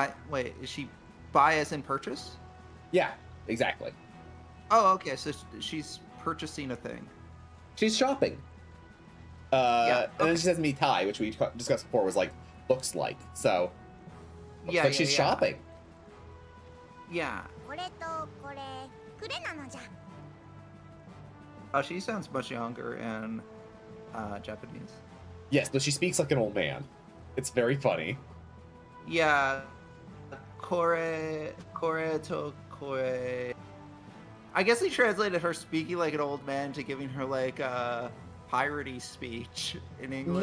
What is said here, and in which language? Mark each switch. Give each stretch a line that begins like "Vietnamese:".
English: Wait, is she buy as in purchase? yeah, exactly. Oh, okay. So she's purchasing a thing. She's shopping. Yeah, And then okay. she says mitai, which we discussed before was like looks like. So looks like she's shopping. Yeah.
Japanese: これとこれくれなのじゃ。
English: She sounds much younger in Japanese. Yes, but she speaks like an old man. It's very funny. Yeah.
Japanese: Kore to kore
English: I guess they translated her speaking like an old man to giving her like a piratey speech in English.